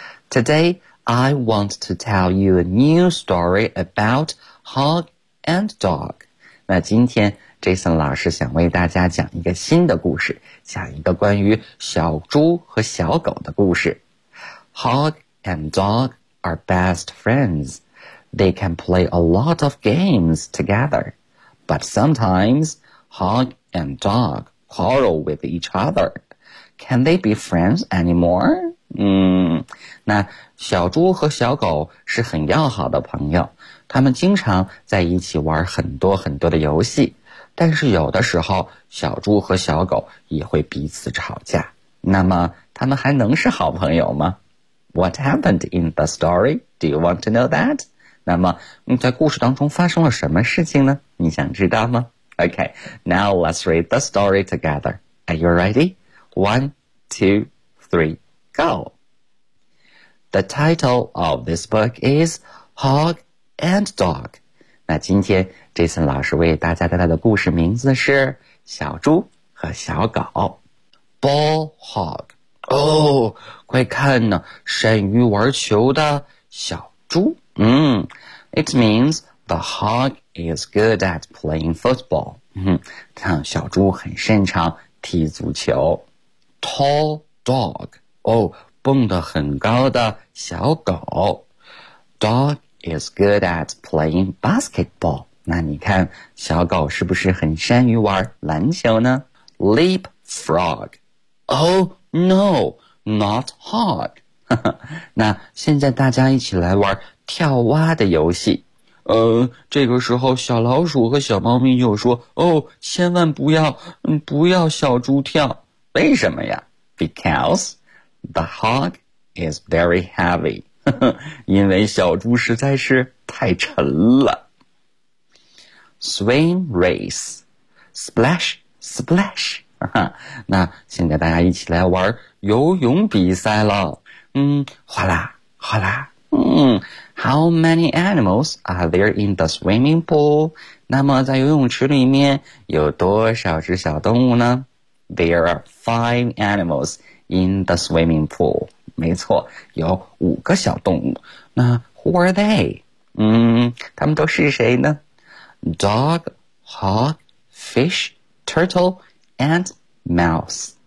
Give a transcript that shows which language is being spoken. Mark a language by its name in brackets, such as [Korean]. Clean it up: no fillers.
[English] Today, I want to tell you a new story about Hog and Dog. [Chinese] 那今天 Jason 老师想为大家讲一个新的故事，讲一个关于小猪和小狗的故事。 [English] Hog and Dogare best friends. They can play a lot of games together. But sometimes, Hog and Dog quarrel with each other. Can they be friends anymore? [Chinese] 那小猪和小狗是很要好的朋友，他们经常在一起玩很多很多的游戏，但是有的时候，小猪和小狗也会彼此吵架。那么，他们还能是好朋友吗？ [English] What happened in the story? Do you want to know that? [Chinese] 那么，在故事当中发生了什么事情呢？你想知道吗？ [English] Okay, now let's read the story together. Are you ready? One, two, three, go! The title of this book is Hog and Dog. [Chinese] 那今天 Jason 老师为大家带来的故事名字是小猪和小狗。 [English] Ball Hog. [Chinese] 哦，快看呢，善于玩球的小猪。 [English] It means the hog is good at playing football. [Chinese] 看小猪很擅长踢足球。 [English] Tall dog. [Chinese] 哦，蹦得很高的小狗。 [English] Dog is good at playing basketball. [Chinese] 那你看小狗是不是很善于玩篮球呢？ [English] Leap frog. [Chinese] 哦， [English] No, not hog. [Chinese] 那现在大家一起来玩跳蛙的游戏。这个时候小老鼠和小猫咪又说，哦，千万不要，不要小猪跳。为什么呀？ [English] Because the hog is very heavy. [Chinese] 因为小猪实在是太沉了。 [English] Swim race. Splash, splash. [Chinese] 那现在大家一起来玩游泳比赛了。哗啦哗啦。 [English] How many animals are there in the swimming pool? [Chinese] 那么在游泳池里面有多少只小动物呢？ [English] There are 5 animals in the swimming pool. [Chinese] 没错，有五个小动物。那 [English] who are they? [Chinese] 他们都是谁呢？ [English] Dog, hog, fish, turtle,And mouse.